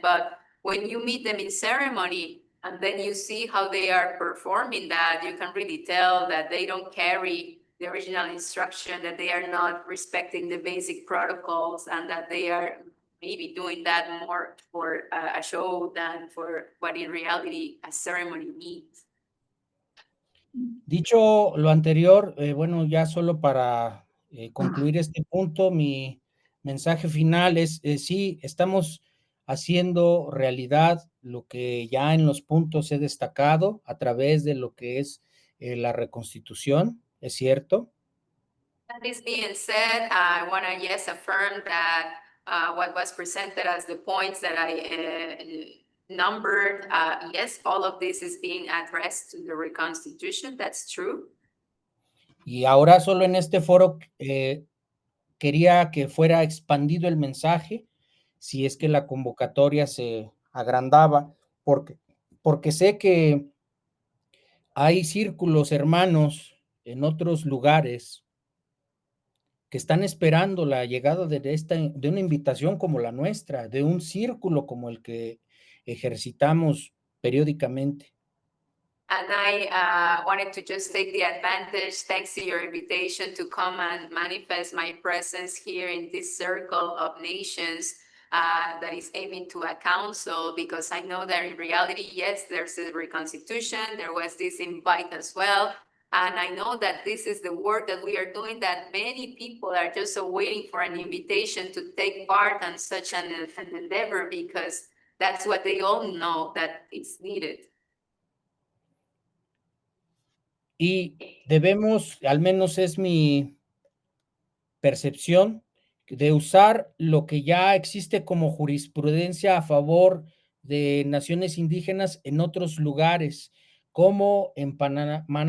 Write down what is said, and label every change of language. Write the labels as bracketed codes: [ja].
[en] But when you meet them in ceremony, and then you see how they are performing that, you can really tell that they don't carry the original instruction, that they are not respecting the basic protocols, and that they are maybe doing that more for a show than for what in reality a ceremony means. [es] Dicho lo anterior, bueno, ya solo para concluir este punto, mi mensaje final es, sí, estamos haciendo realidad lo que ya en los puntos he destacado a través de lo que es la reconstitución, es cierto. [en] And this being said, I want to affirm that what was presented as the points that I numbered, yes, all of this is being addressed to the reconstitution. That's true. [es] Y ahora solo en este foro quería que fuera expandido el mensaje, si es que la convocatoria se agrandaba, porque sé que hay círculos hermanos en otros lugares que están esperando la llegada de una invitación como la nuestra, de un círculo como el que ejercitamos periódicamente. [en] And I wanted to just take the advantage, thanks to your invitation, to come and manifest my presence here in this circle of nations that is aiming to a council, because I know that in reality, yes, there's a reconstitution, there was this invite as well. And I know that this is the work that we are doing, that many people are just waiting for an invitation to take part in such an endeavor, because that's what they all know that it's needed. [es] Y debemos, al menos es mi percepción, de usar lo que ya existe como jurisprudencia a favor de naciones indígenas en otros lugares, como en Panamá,